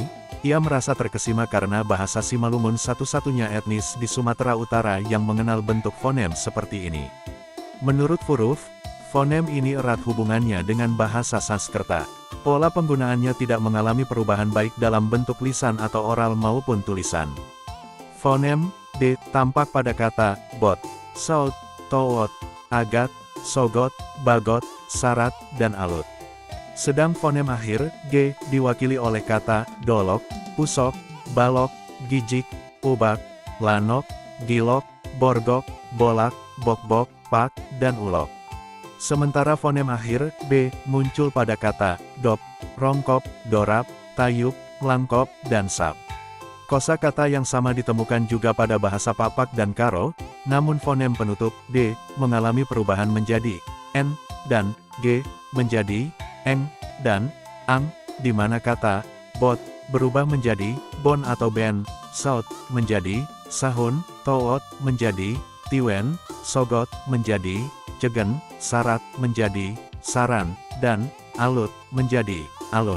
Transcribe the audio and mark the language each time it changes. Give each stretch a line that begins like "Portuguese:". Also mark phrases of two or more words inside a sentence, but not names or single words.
Indonesian: Ia merasa terkesima karena bahasa Simalungun satu-satunya etnis di Sumatera Utara yang mengenal bentuk fonem seperti ini. Menurut Verhoef, fonem ini erat hubungannya dengan bahasa Sanskerta. Pola penggunaannya tidak mengalami perubahan baik dalam bentuk lisan atau oral maupun tulisan. Fonem D tampak pada kata bot, saut, towot, agat, sogot, bagot, sarat, dan alut. Sedang fonem akhir G diwakili oleh kata dolok, pusok, balok, gijik, ubak, lanok, gilok, borgok, bolak, bokbok, pak, dan ulok. Sementara fonem akhir B muncul pada kata dop, rongkop, dorap, tayub, langkop, dan sap. Kosakata yang sama ditemukan juga pada bahasa Papak dan Karo, namun fonem penutup D mengalami perubahan menjadi N dan G menjadi eng dan ang, di mana kata bot berubah menjadi bon atau ben, saut menjadi sahun, toot menjadi tiwen, sogot menjadi cegen, sarat menjadi saran, dan alut menjadi alun.